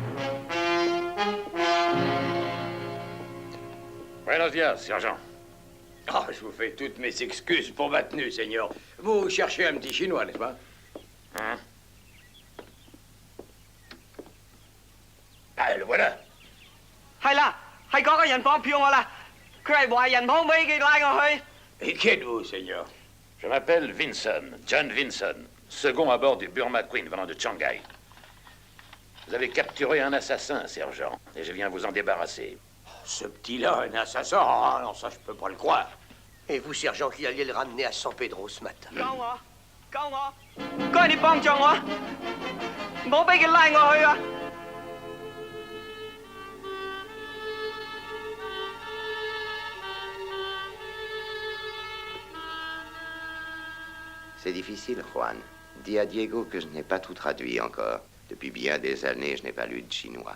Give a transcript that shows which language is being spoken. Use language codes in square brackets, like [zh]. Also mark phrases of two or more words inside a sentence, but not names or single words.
[es] Buenos dias, sergent. [fr] Oh, je vous fais toutes mes excuses pour ma tenue, Seigneur. Vous cherchez un petit Chinois, n'est-ce pas? Hein? Ah, le voilà. [yue] 係啦，係嗰個人放票我啦，佢係壞人幫尾嘅拉我去。 [fr] Et qui êtes-vous, Seigneur? Je m'appelle Vinson, John Vinson, second à bord du Burma Queen venant de Shanghai. Vous avez capturé un assassin, sergent, et je viens vous en débarrasser. Ce petit-là, un assassin? Ah non, ça, je peux pas le croire. Et vous, sergent, qui alliez le ramener à San Pedro ce matin? [yue] 救我！該你幫助我，唔好俾佢拉我去啊！ [fr] C'est difficile, Juan. Dis à Diego que je n'ai pas tout traduit encore. Depuis bien des années, je n'ai pas lu de chinois.